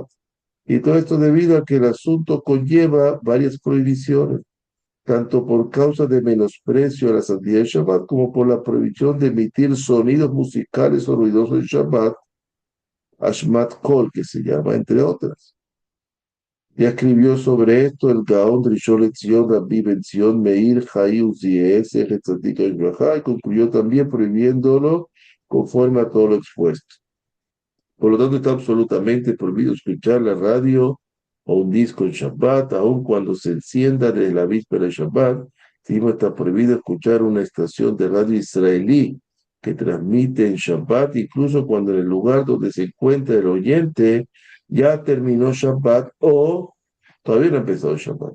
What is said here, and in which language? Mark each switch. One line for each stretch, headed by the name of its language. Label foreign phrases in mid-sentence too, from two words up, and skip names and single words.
Spanish: Y todo esto debido a que el asunto conlleva varias prohibiciones, tanto por causa de menosprecio a la santidad de Shabbat como por la prohibición de emitir sonidos musicales o ruidosos en Shabbat,
Hebrew: השמעת קול,
Spanish: que se llama, entre otras. Ya escribió sobre esto el Gaón Rishon LeZion Rabbi Ben Zion Meir Chai Uziel
Hebrew: זכר צדיק לברכה,
Spanish: y concluyó también prohibiéndolo conforme a todo lo expuesto. Por lo tanto, está absolutamente prohibido escuchar la radio o un disco en Shabbat, aun cuando se encienda desde la víspera de Shabbat. Encima está prohibido escuchar una estación de radio israelí que transmite en Shabbat, incluso cuando en el lugar donde se encuentra el oyente ya terminó Shabbat o todavía no ha empezado Shabbat.